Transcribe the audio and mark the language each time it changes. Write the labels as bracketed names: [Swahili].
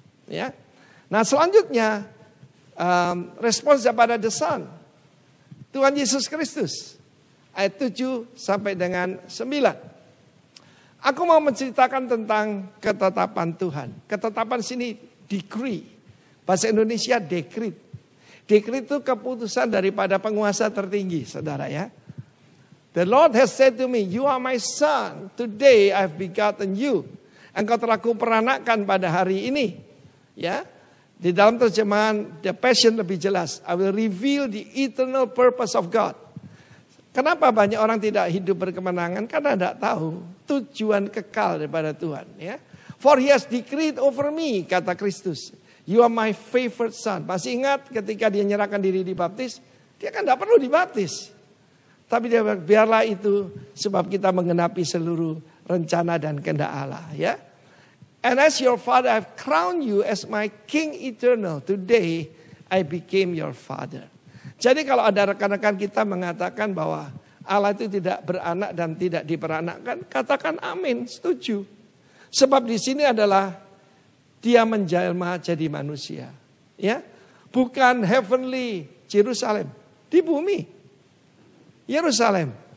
[Indonesian] Ya. Nah selanjutnya respons kepada the Son, Tuhan Yesus Kristus, ayat 7 sampai dengan 9. Aku mau menceritakan tentang ketetapan Tuhan. Ketetapan sini decree, bahasa Indonesia dekrit. Dekrit itu keputusan daripada penguasa tertinggi, saudara ya. [English] The Lord has said to me, you are my son, today I've begotten you. [Indonesian] Engkau telah kuperanakkan pada hari ini. Ya, di dalam terjemahan The Passion lebih jelas. [English] I will reveal the eternal purpose of God. [Indonesian] Kenapa banyak orang tidak hidup berkemenangan? Karena tidak tahu tujuan kekal daripada Tuhan. [English] Ya, for he has decreed over me, [Indonesian] kata Kristus. [English] You are my favorite son. [Indonesian] Masih ingat ketika dia menyerahkan diri dibaptis? Dia kan tidak perlu dibaptis. Tapi dia biarlah itu sebab kita menggenapi seluruh rencana dan kehendak Allah. Ya. [English] And as your father, I've crowned you as my king eternal. Today I became your father. [Indonesian] Jadi kalau ada rekan-rekan kita mengatakan bahwa Allah itu tidak beranak dan tidak diperanakkan, katakan amin, setuju. Sebab di sini adalah dia menjelma jadi manusia. Ya. Bukan [English] heavenly Jerusalem, [Indonesian] di bumi. Yerusalem.